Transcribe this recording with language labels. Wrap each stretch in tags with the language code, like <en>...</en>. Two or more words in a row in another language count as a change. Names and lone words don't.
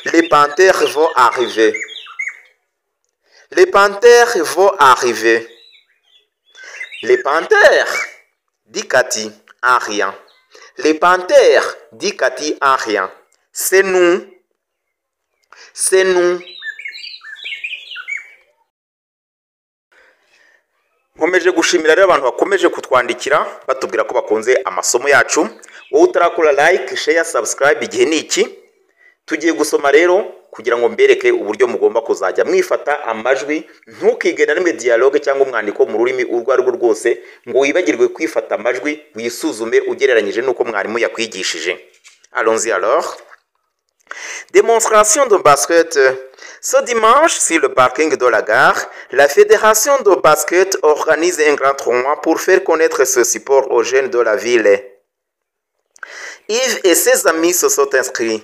<fr>Les panthères vont arriver. Les panthères vont arriver. Les panthères, dit Cathy en riant. Les panthères, dit Cathy en riant. C'est nous. C'est nous.</fr> <rw>Nkomeje gushimira rero abantu bakomeje kutwandikira batubwira ko bakunze amasomo yacu. Wowe utarakora</rw> <en>like, share, subscribe</en> <rw>igihe niki. Tugiye gusoma rero kugira ngo mbereke uburyo mugomba kuzajya mwifata amajwi, ntukige na rimwe dialogue cyangwa umwandiko mu rurimi urwo ari rwo rwose ngo wibagirwe kwifata amajwi, wisuzume ugereranyije nuko mwarimu yakwigishije.</rw> <fr>Allons-y alors. Démonstration de basket. Ce dimanche, sur le parking de la gare, la fédération de basket organise un grand tournoi pour faire connaître ce sport aux jeunes de la ville. Yves et ses amis se sont inscrits.</fr>